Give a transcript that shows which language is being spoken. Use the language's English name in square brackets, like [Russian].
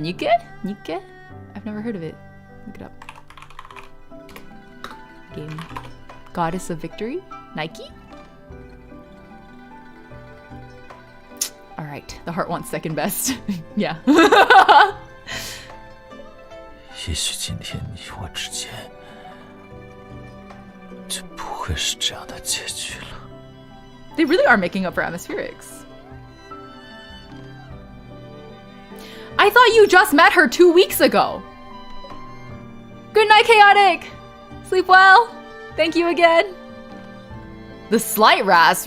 [English] Nike? Nike? I've never heard of it. Look it up. Game. Goddess of Victory? Nike? All right, the heart wants second best. Yeah. [Chinese] 也许今天你我之间就不会是这样的结局了。 [English] They really are making up for atmospherics. I thought you just met her 2 weeks ago. Good night, Chaotic. Sleep well. Thank you again. The slight rasp?